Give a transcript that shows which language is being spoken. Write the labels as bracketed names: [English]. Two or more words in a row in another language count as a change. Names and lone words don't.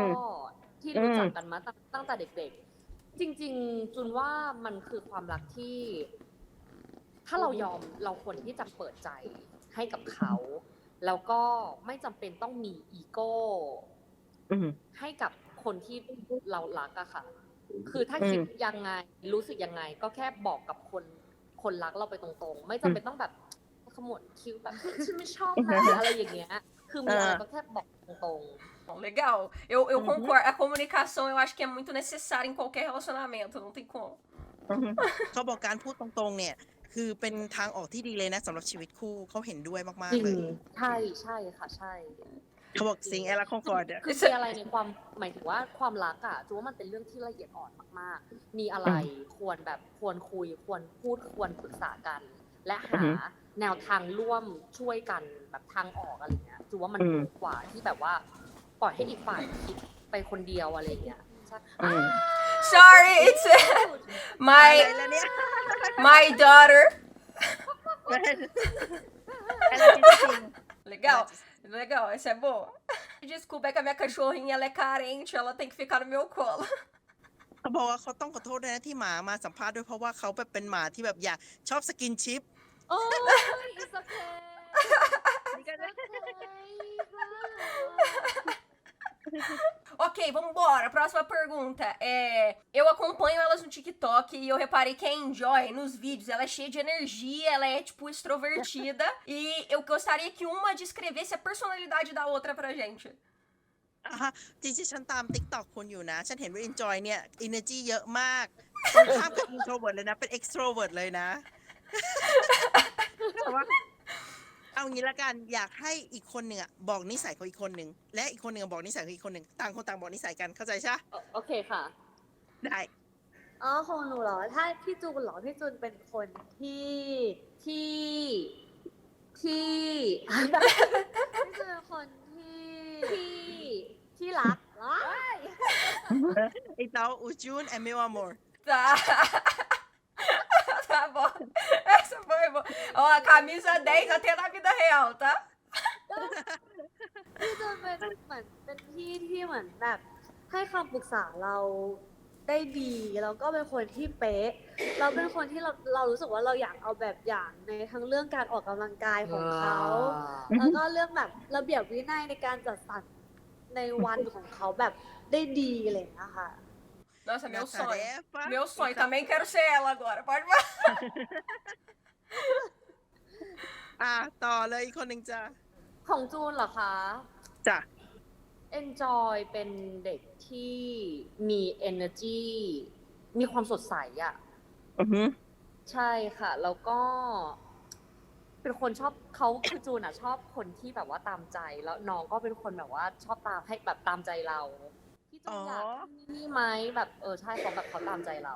[Thai] อที่รู้จักกันมาตั้งแต่เด็กๆจริงๆจูนว่ามันคือความรักที่ ถ้าเรายอมเราควรที่จะเปิดใจให้กับเขา แล้วก็ไม่จำเป็นต้องมีอีโก้ให้กับคนที่เรารักอะค่ะ คือถ้าคิดยังไงรู้สึกยังไง ก็แค่บอกกับคนรักเราไปตรงๆ ไม่จำเป็นต้องแบบขมวดคิ้วแบบฉันไม่ชอบนะอะไรอย่างเงี้ย คือมีอะไรก็แค่บอกตรงๆ [Portuguese] Bom, legal. Eu concordo. A comunicação eu acho que é muito necessária em qualquer relacionamento, não tem como. [Thai] เขาบอกการพูดตรงๆเนี่ย คือเป็นทางออกที่ดีเลยนะสำหรับชีวิตคู่เขาเห็นด้วยมาก จริ ๆเลย งใช่ค่ะใช่ เขาบอกสิ่ง [Portuguese] ela concorda [Thai] คือมีอะไรในความหมายถึงว่าความรักอ่ะจูว่ามันเป็นเรื่องที่ละเอียดอ่อนมากๆ มีอะไรควรคุยควรพูดควรปรึกษากัน และหาแนวทางร่วมช่วยกันแบบทางออกอะไรเงี้ยจูว่ามันดีกว่าที่แบบว่าปล่อยให้อีกฝ่ายคิดไปคนเดียวอะไรเงี้ยใช่ [English] Sorry, it's [Thai] อะไร [English] my [Thai] แล้วเนี่ย [English] my daughter. [Thai] อะไรจริง [Portuguese] Legal, legal, essa é boa. Desculpa, é que a minha cachorrinha ela é carente, ela tem que ficar no meu colo. [Thai] เขาบอกว่าเขาต้องขอโทษด้วยนะที่หมามาสัมภาษณ์ด้วยเพราะว่าเขาแบบเป็นหมาที่แบบอยากชอบสกินชิป [English] โอ้ย it's okay [Portuguese] Ok, vambora. Próxima pergunta. Eu acompanho elas no TikTok e eu reparei que a Enjoy, nos vídeos, ela é cheia de energia, ela é, tipo, extrovertida. E eu gostaria que uma descrevesse a personalidade da outra pra gente. [Thai] อ่ะฮะจริงๆฉันตาม TikTok คุณอยู่นะ ฉันเห็นว่า Enjoy เนี่ย energy เยอะมากตรงข้ามกับ introvert เลยนะ เป็น extrovert เลยนะ แต่ว่าเอางี้ละกันอยากให้อีกคนหนึ่งอะบอกนิสัยของอีกคนหนึ่งและอีกคนหนึ่งบอกนิสัยของอีกคนหนึ่งต่างคนต่างบอกนิสัยกันเข้าใจใช่ปะ โอเคค่ะ ได้ อ๋อของหนูเหรอ ถ้าพี่จูนเหรอ พี่จูนเป็นคนที่พี่จูนเป็นคนที่รักว้าย [Portuguese] Então o Jun é meu amor Tá. Tá bom. Essa foi boa. Ó, a camisa 10 até na vida real, tá? [Thai] พี่จูนเป็นเหมือนเป็นพี่ที่เหมือนแบบให้คำปรึกษาเราได้ดีแล้วก็เป็นคนที่เป๊ะเราเป็นคนที่เรารู้สึกว่าเราอยากเอาแบบอย่างในทั้งเรื่องการออกกำลังกายของเขาแล้วก็เรื่องแบบระเบียบวินัยในการจัดสรรในวันของเขาแบบได้ดีอะไรอย่างเงี้ยค่ะ [Portuguese] Nossa, meu Na sonho. tarefa, Meu sonho. então- Também quero ser ela agora. Pode falar. [Thai] ต่อเลยอีกคนหนึ่งจ้ะ ของจูนเหรอคะ จ้ะ Enjoy เป็นเด็กที่มี energy มีความสดใสอะ อือฮึ ใช่ค่ะ แล้วก็เป็นคนชอบเขาคือจูนอะชอบคนที่แบบว่าตามใจแล้วน้องก็เป็นคนแบบว่าชอบตามให้แบบตามใจเราพี่จูนอยากนี่ไหมแบบใช่เขาแบบเขาตามใจเรา